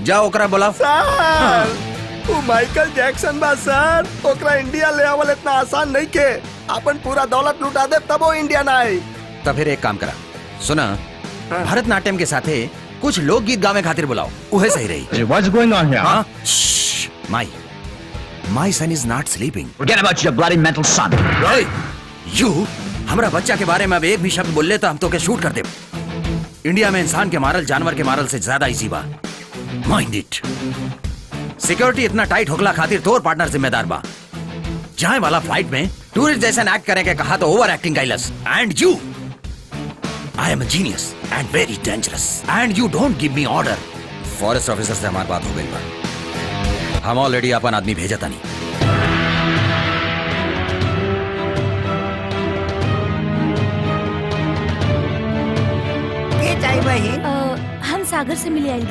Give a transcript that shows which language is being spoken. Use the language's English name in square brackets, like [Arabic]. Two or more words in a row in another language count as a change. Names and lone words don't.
[Bhojpuri] जा ओकरा बोला। सर वो माइकल जैक्सन बा सर, ओकरा इंडिया ले आवल इतना आसान नहीं के। अपन पूरा दौलत लुटा दे तब वो इंडिया ना आए। तो फिर एक काम करा, सुना भरतनाट्यम के साथे कुछ लोकगीत गावे खातिर बुलाओ, उहे सही रही। [English] What's going on here? हाँ? My son is not sleeping. Forget about your bloody mental son. Hey, you [Bhojpuri] हमरा बच्चा के बारे में अब एक भी शब्द बोल ले तो हम तो के शूट कर दे। इंडिया में इंसान के मारल जानवर के मारल से ज्यादा इजी बा। [English] Mind it. [Bhojpuri] सिक्योरिटी इतना टाइट होकला खातिर तोर पार्टनर जिम्मेदार बा। जाए वाला फ्लाइट में टूरिस्ट जैसा एक्ट करे के कहा तो [English] over acting [Bhojpuri] कैलस। [English] And you, I am a genius and very dangerous and you don't give me order. forest officer [Bhojpuri] से हमारी बात हो गई बा, हम ऑलरेडी अपन आदमी भेजा था नहीं। के चाहिए भाई? हम सागर से मिले आई।